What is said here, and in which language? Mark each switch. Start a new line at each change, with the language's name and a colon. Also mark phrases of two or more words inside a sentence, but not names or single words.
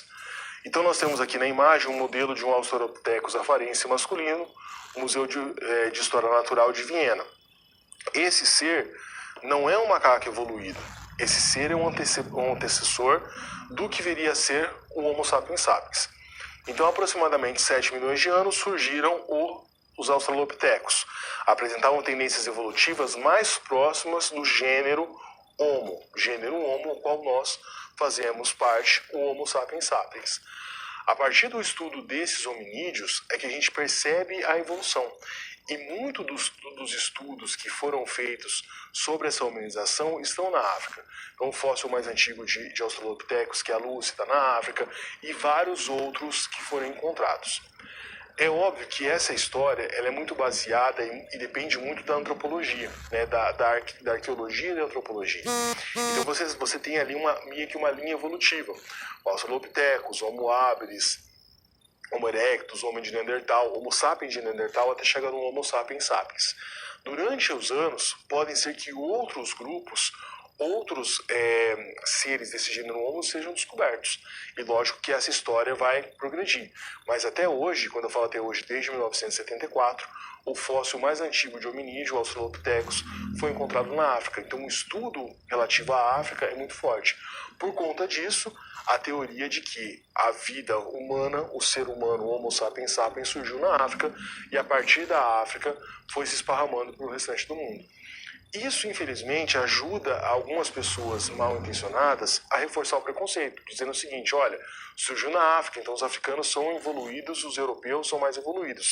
Portuguese: Então nós temos aqui na imagem um modelo de um Australopithecus afarense masculino, no Museu de História Natural de Viena. Esse ser não é um macaco evoluído. Esse ser é um antecessor do que viria a ser o Homo sapiens sapiens. Então, aproximadamente 7 milhões de anos surgiram os Australopithecus. Apresentavam tendências evolutivas mais próximas do gênero Homo, o qual nós fazemos parte, o Homo sapiens sapiens. A partir do estudo desses hominídeos é que a gente percebe a evolução. E muito dos estudos que foram feitos sobre essa hominização estão na África. Então, o fóssil mais antigo de Australopithecus, que é a Lucy, está na África, e vários outros que foram encontrados. É óbvio que essa história ela é muito baseada e depende muito da antropologia, né, da arqueologia e da antropologia. Então, você tem ali meio que uma linha evolutiva. O Australopithecus, Homo habilis, Homo erectus, Homo de Neandertal, Homo sapiens de Neandertal, até chegar no Homo sapiens sapiens. Durante os anos, podem ser que outros grupos, outros seres desse gênero Homo sejam descobertos. E lógico que essa história vai progredir. Mas até hoje, quando eu falo até hoje, desde 1974, o fóssil mais antigo de hominídeo, o Australopithecus, foi encontrado na África. Então o estudo relativo à África é muito forte. Por conta disso, a teoria de que a vida humana, o ser humano, o Homo sapiens sapiens, surgiu na África e a partir da África foi se esparramando para o restante do mundo. Isso, infelizmente, ajuda algumas pessoas mal intencionadas a reforçar o preconceito, dizendo o seguinte: olha, surgiu na África, então os africanos são evoluídos, os europeus são mais evoluídos.